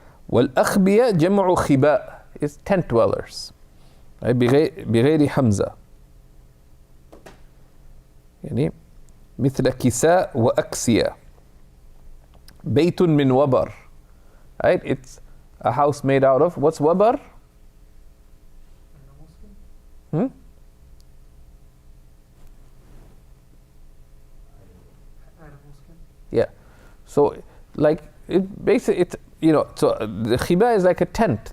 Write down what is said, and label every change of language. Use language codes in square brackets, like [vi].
[ar] والأخبية جمع خباء [en] is tent dwellers, right? [ar] بغير حمزة, يعني مثل كساء وأكسية. بيت من وبر, right? [en] It's a house made out of, what's وبر? Yeah, so like it basically, it's, so the khiba is like a tent.